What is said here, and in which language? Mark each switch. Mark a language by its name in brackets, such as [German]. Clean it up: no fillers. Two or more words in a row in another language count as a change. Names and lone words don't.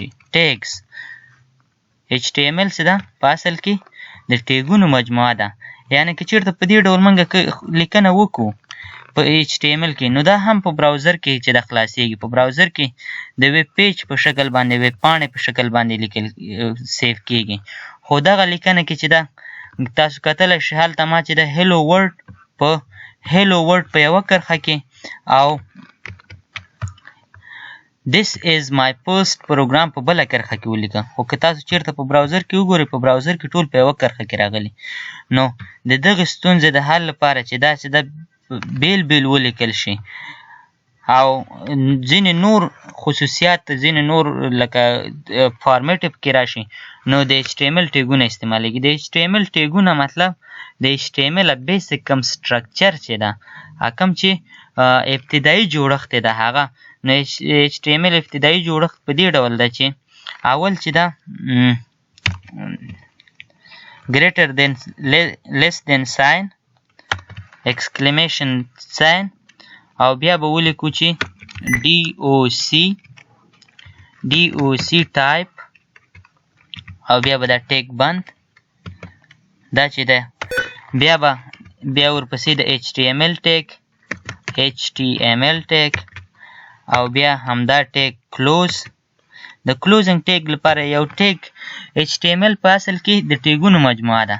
[Pashto] ټیګس HTML چې ده په اصل کې د ټیګونو مجموعه ده، یعنی که چیرته په دې ډول موږ لیکنه وکړو په HTML کې نو دا هم په براوزر کې چې ده خلاصیږي. په براوزر کې د ویب پیج په شکل باندې ویب پاڼې په شکل باندې لیکل سیف کیږي. خو دغه لیکنه کې چې ده تاسو کتلی شئ هلته ما چې ده [English] hello word [Pashto] په یوه کرښه کې او [English] this is my first program [Pashto] په بله کرښه کې ولیکه. خو که تاسو چیرته په براوزر کې وګورئ په براوزر کې ټول په یوه کرښه کې راغلي. نو د دغې ستونزې د حل لپاره چې دا چې ده بیل بیل ولیکل شي او ځینې نور خصوصیات ځینې نور لکه فارمیټ پکې راشي نو د HTML ټیګونه استعمالیږي. د HTML ټیګونه مطلب د HTML بیسیک کم سټرکچر چې ده کوم چې ابتدایي جوړښت یې ده هغه. نو HTML ابتدایي جوړښت په دې ډول ده چې اول چې ده [English] greater than less than sign exclamation sign [Pashto] او بیا به ولیکو چې [English] DOC type [Pashto] او بیا به دا ټیګ بند. دا چې ده بیا ورپسې د HTML ټیګ او بیا همدا ټیګ کلوز د [English] closing tag [Pashto] لپاره یو ټیګ HTML په اصل کې د ټیګونو مجموعه ده.